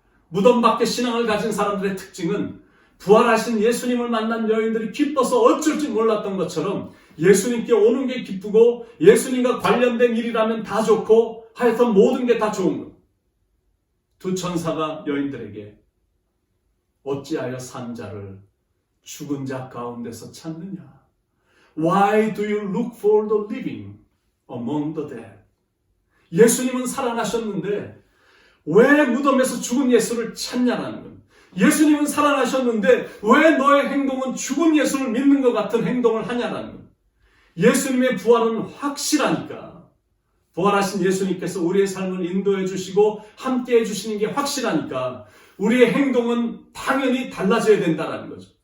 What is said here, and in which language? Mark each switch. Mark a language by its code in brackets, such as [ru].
[ko] 무덤 밖의 신앙을 가진 사람들의 특징은 부활하신 예수님을 만난 여인들이 기뻐서 어쩔 줄 몰랐던 것처럼 예수님께 오는 게 기쁘고 예수님과 관련된 일이라면 다 좋고 하여튼 모든 게 다 좋은 것. 두 천사가 여인들에게 어찌하여 산 자를 죽은 자 가운데서 찾느냐? [en] Why do you look for the living among the dead? [ko] 예수님은 살아나셨는데 왜 무덤에서 죽은 예수를 찾냐라는 겁니다. 예수님은 살아나셨는데 왜 너의 행동은 죽은 예수를 믿는 것 같은 행동을 하냐라는 겁니다. 예수님의 부활은 확실하니까, 부활하신 예수님께서 우리의 삶을 인도해 주시고 함께 해 주시는 게 확실하니까 우리의 행동은 당연히 달라져야 된다는 거죠.